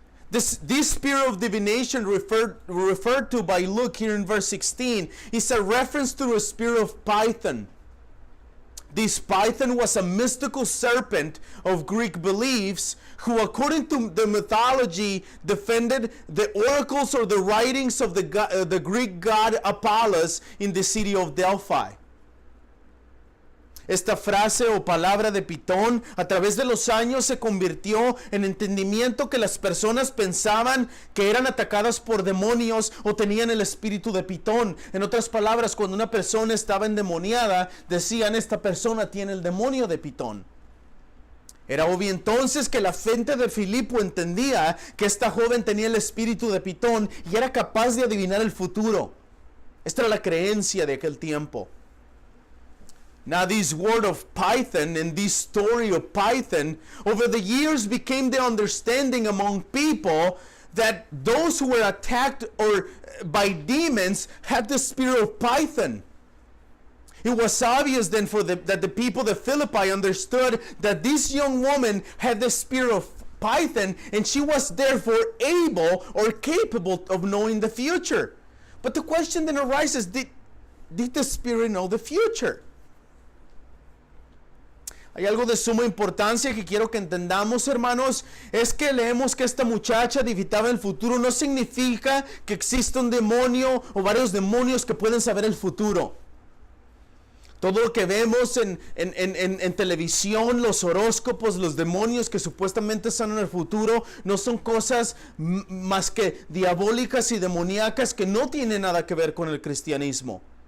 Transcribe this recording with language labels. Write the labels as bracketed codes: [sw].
[en] This spirit of divination referred to by Luke here in verse 16 is a reference to a spirit of Python. This Python was a mystical serpent of Greek beliefs who, according to the mythology, defended the oracles or the writings of the Greek god Apollos in the city of Delphi. [es] Esta frase o palabra de Pitón a través de los años se convirtió en entendimiento que las personas pensaban que eran atacadas por demonios o tenían el espíritu de Pitón. En otras palabras, cuando una persona estaba endemoniada, decían: esta persona tiene el demonio de Pitón. Era obvio entonces que la gente de Filipo entendía que esta joven tenía el espíritu de Pitón y era capaz de adivinar el futuro. Esta era la creencia de aquel tiempo. [en] Now, this word of Python and this story of Python over the years became the understanding among people that those who were attacked by demons had the spirit of Python. It was obvious then that the people of Philippi understood that this young woman had the spirit of Python, and she was therefore able or capable of knowing the future. But the question then arises, did the spirit know the future? [es] Hay algo de suma importancia que quiero que entendamos, hermanos. Es que leemos que esta muchacha divitaba el futuro. No significa que exista un demonio o varios demonios que pueden saber el futuro. Todo lo que vemos en televisión, los horóscopos, los demonios que supuestamente están en el futuro, no son cosas más que diabólicas y demoníacas que no tienen nada que ver con el cristianismo.